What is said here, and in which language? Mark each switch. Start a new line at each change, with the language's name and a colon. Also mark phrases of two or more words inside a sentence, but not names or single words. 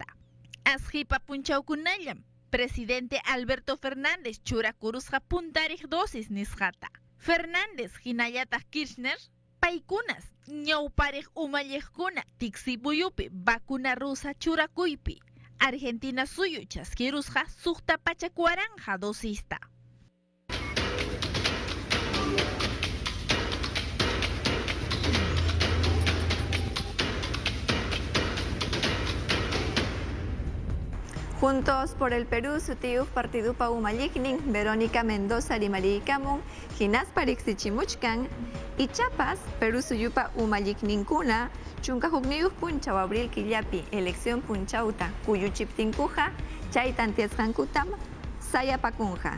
Quechua: Asqipa punchawkunallam presidente Alberto Fernández churakurusqa puntariq dosis nisqata. Fernández hinallataq Kirchner paykunas ñawpariq umalliqkuna tiksipuyupi
Spanish: vacuna rusa
Quechua: churakuypi Argentina suyu chaskirusqa suqta pachak waranja dosista. Juntos por el Perú, sutiyuq partidupa umalliqnin Verónica Mendoza rimariykamun hinasparik sichimuchkan ichapas Perú suyupa umalliqninkuna chunka hukniyuq punchaw abril killapi elección punchawta kuyuchiptinkuqa chay tantiasqankutam sayapakunqa.